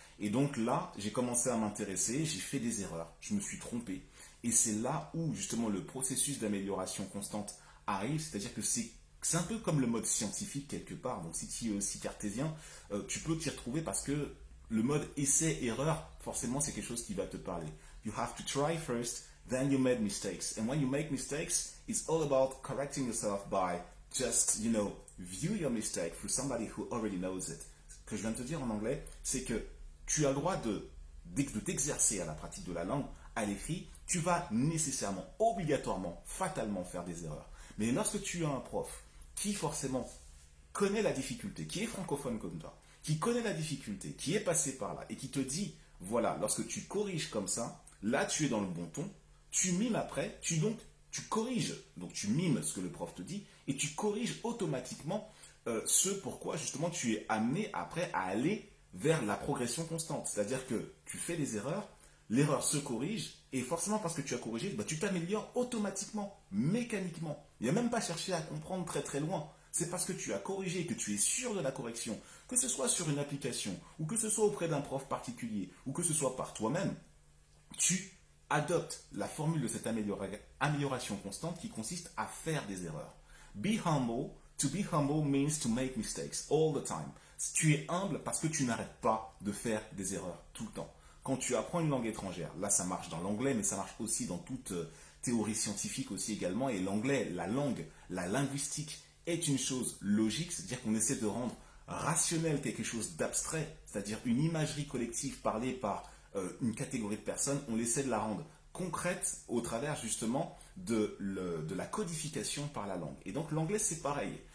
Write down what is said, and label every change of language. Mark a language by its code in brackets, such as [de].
[fr] Et donc là, j'ai commencé à m'intéresser, j'ai fait des erreurs, je me suis trompé. Et c'est là où justement le processus d'amélioration constante arrive, c'est-à-dire que c'est un peu comme le mode scientifique quelque part. Donc si tu es aussi cartésien, tu peux t'y retrouver parce que le mode essai-erreur, forcément, c'est quelque chose qui va te parler. [en] You have to try first, then you make mistakes. And when you make mistakes, it's all about correcting yourself by just, view your mistake through somebody who already knows it. [fr] Ce que je viens de te dire en anglais, c'est que tu as le droit de t'exercer à la pratique de la langue, à l'écrit. Tu vas nécessairement, obligatoirement, fatalement faire des erreurs. Mais lorsque tu as un prof qui forcément connaît la difficulté, qui est francophone comme toi, qui connaît la difficulté, qui est passé par là et qui te dit, voilà, lorsque tu corriges comme ça, là tu es dans le bon ton, tu mimes après, tu corriges, donc tu mimes ce que le prof te dit et tu corriges automatiquement ce pourquoi justement tu es amené après à aller vers la progression constante. C'est-à-dire que tu fais des erreurs, l'erreur se corrige, et forcément parce que tu as corrigé, bah, tu t'améliores automatiquement, mécaniquement. Il n'y a même pas cherché à comprendre très très loin. C'est parce que tu as corrigé, que tu es sûr de la correction, que ce soit sur une application, ou que ce soit auprès d'un prof particulier, ou que ce soit par toi-même, tu adoptes la formule de cette amélioration constante qui consiste à faire des erreurs. [en] Be humble. To be humble means to make mistakes all the time. [fr] Tu es humble parce que tu n'arrêtes pas de faire des erreurs tout le temps. Quand tu apprends une langue étrangère, là ça marche dans l'anglais, mais ça marche aussi dans toute théorie scientifique aussi également. Et l'anglais, la langue, la linguistique est une chose logique, c'est-à-dire qu'on essaie de rendre rationnel quelque chose d'abstrait, c'est-à-dire une imagerie collective parlée par une catégorie de personnes, on essaie de la rendre concrète au travers justement de la codification par la langue. Et donc l'anglais c'est pareil.